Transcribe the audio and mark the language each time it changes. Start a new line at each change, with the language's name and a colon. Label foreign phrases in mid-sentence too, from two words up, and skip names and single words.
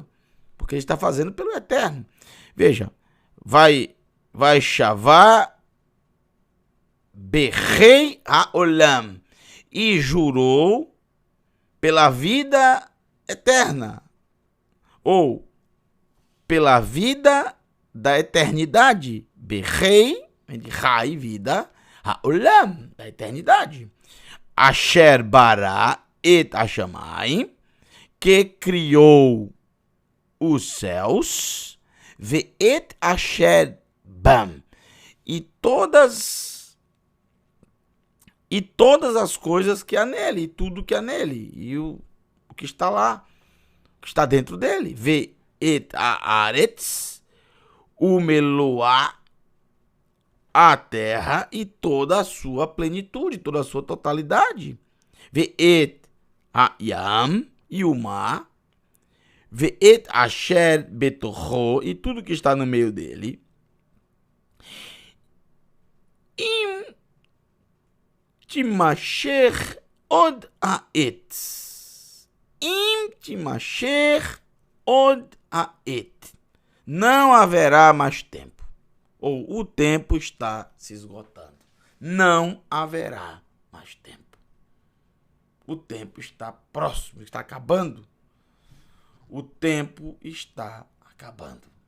Portuguese: Porque ele está fazendo pelo Eterno. Veja,
Hebrew: וישבע בחי העולם.
Portuguese: e jurou pela vida eterna, ou pela vida da eternidade. Berrei, vem de Rai, vida, Haolam, da eternidade.
Hebrew: אשר ברא את השמים,
Portuguese: que criou os céus,
Hebrew: ואת אשר בה,
Portuguese: e todas as coisas que há nele, e tudo que há nele, e o que está lá, o que está dentro dele.
Hebrew: ואת הארץ ומלואה,
Portuguese: a terra e toda a sua plenitude, toda a sua totalidade.
Hebrew: ואת הים,
Portuguese: e o mar.
Hebrew: ואת אשר בתוכו,
Portuguese: e tudo que está no meio dele.
Hebrew: אם תמשך עוד העת. אם תמשך עוד העת.
Portuguese: Não haverá mais tempo. Ou o tempo está se esgotando. Não haverá mais tempo. O tempo está próximo, está acabando. O tempo está acabando.